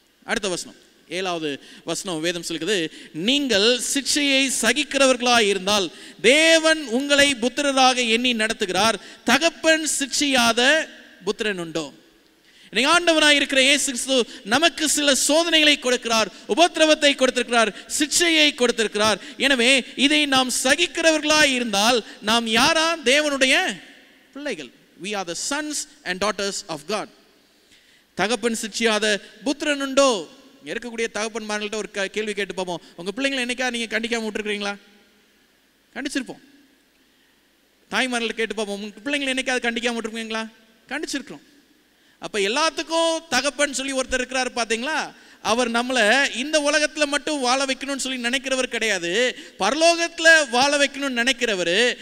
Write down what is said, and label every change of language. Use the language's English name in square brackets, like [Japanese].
[Tamil] அடுத்த வசனம், 7வது வசனம் வேதம் சொல்கிறது, நீங்கள் சிட்சையை சகிக்கிறவர்களாய் இருந்தால் தேவன் உங்களை புத்திரராக எண்ணி நடத்துகிறார், தகப்பன் சிட்சியாத புத்திரன் உண்டோ? இன்னைக்கு ஆண்டவனாய் இருக்கிற இயேசு கிறிஸ்து நமக்கு சில சோதனைகளை கொடுக்கிறார், உபத்திரவத்தை கொடுத்திருக்கிறார், சிட்சையை கொடுத்திருக்கிறார். எனவே இதை நாம் சகிக்கிறவர்களாய் இருந்தால் நாம் யாரா? தேவனுடைய பிள்ளைகள். [English] We are the sons and daughters of God. [Tamil] தகப்பன் சிட்சியாத புத்திரன் உண்டோ? இருக்கக்கூடிய தகப்பன்மார்கள்ட்ட ஒரு கேள்வி கேட்டு பார்ப்போம். உங்க பிள்ளைங்களை என்னைக்கா நீங்க கண்டிக்காம விட்டுருக்கீங்களா? கண்டிச்சிருப்போம். தாய்மார்களை கேட்டு பார்ப்போம், உங்க பிள்ளைங்களை என்னைக்காவது கண்டிக்காம விட்டுருக்கீங்களா? கண்டிச்சிருக்கிறோம். அப்ப எல்லாத்துக்கும் தகப்பன் சொல்லி ஒருத்தர் இருக்கிறாரு பாத்தீங்களா? அவர் நம்மளை இந்த உலகத்துல மட்டும் வாழ வைக்கணும்னு சொல்லி நினைக்கிறவர் கிடையாது, பரலோகத்துல வாழ வைக்கணும்னு நினைக்கிறவர்.